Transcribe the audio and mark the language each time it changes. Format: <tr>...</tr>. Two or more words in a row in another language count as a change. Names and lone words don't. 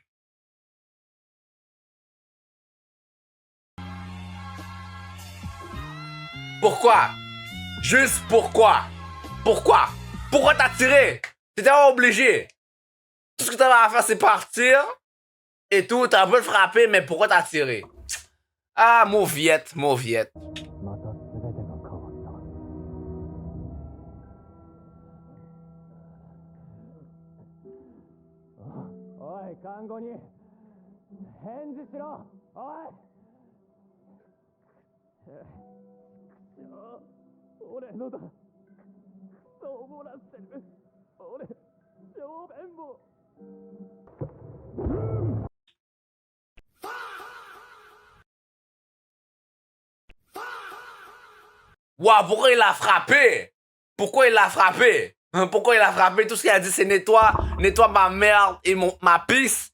<fr>Pourquoi? Juste pourquoi? Pourquoi? Pourquoi t'as tiré? T'étais pas obligé. Tout ce que t'avais à faire, c'est partir. Et tout, t'as un peu frappé, mais pourquoi t'as tiré? Ah, mauviette.</fr> <ja>また全てが変わった。おい、看護に返事しろ。おい。俺のだ。そう漏らしてる。俺、小便も。</ja> <fr>Waouh, pourquoi il l'a frappé? Pourquoi il l'a frappé? Pourquoi il a frappé? Tout ce qu'il a dit, c'est nettoie ma merde et ma pisse.</fr>